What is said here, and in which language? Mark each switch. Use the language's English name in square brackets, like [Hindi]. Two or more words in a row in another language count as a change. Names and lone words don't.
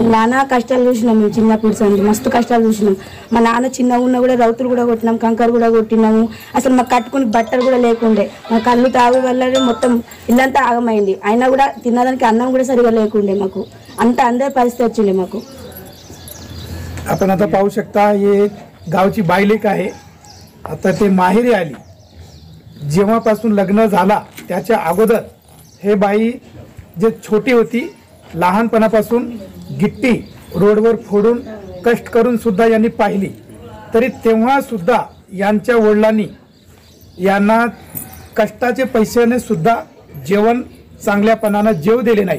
[Telugu] నానా కష్టాలు చూసినాం మేము చిన్నప్పుడు, మస్తు కష్టాలు చూసినాం. మా నాన్న చిన్న ఉన్నా కూడా రౌతులు కూడా కొట్టినాం, కంకర కూడా కొట్టినాము. అసలు మాకు కట్టుకుని బట్టలు కూడా లేకుండే. మా కళ్ళు తాగే వల్ల మొత్తం ఇల్లంతా ఆగమైంది. అయినా కూడా తినడానికి అన్నం కూడా సరిగా లేకుండే. మాకు అంత అందరి పరిస్థితి వచ్చిండే మాకు. [Marathi] आपण आता पाहू शकता हे गावची बायलेक आहे. आता ते माहेरी आली, जेव्हापासून लग्न झाला त्याच्या अगोदर हे बाई जे छोटी होती लहानपणापासून गिट्टी रोडवर फोडून कष्ट करून सुद्धा यांनी पाहिली, तरी तेव्हा सुद्धा यांच्या वडिलांनी यांना कष्टाचे पैशाने सुद्धा जेवण चांगल्यापणानं जेव दिले नाहीत.